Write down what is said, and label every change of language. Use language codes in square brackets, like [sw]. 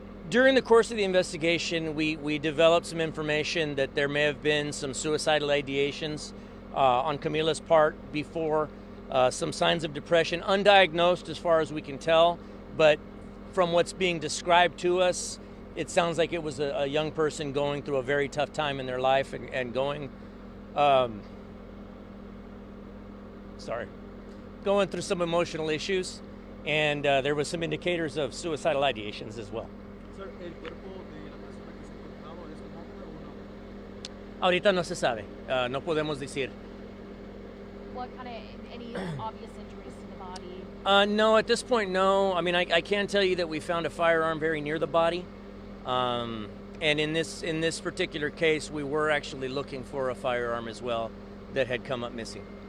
[en] During the course of the investigation, we developed some information that there may have been some suicidal ideations on Camila's part before, some signs of depression, undiagnosed as far as we can tell, but from what's being described to us, it sounds like it was a young person going through a very tough time in their life and going through some emotional issues, and there was some indicators of suicidal ideations as well. [es] Sir, ¿el cuerpo de la persona que se encontraba es un hombre o no? Ahorita no se sabe, no podemos decir. [en] What kind of, any obvious injuries to the body? No, at this point, no. I mean, I can tell you that we found a firearm very near the body. And in this particular case, we were actually looking for a firearm as well that had come up missing.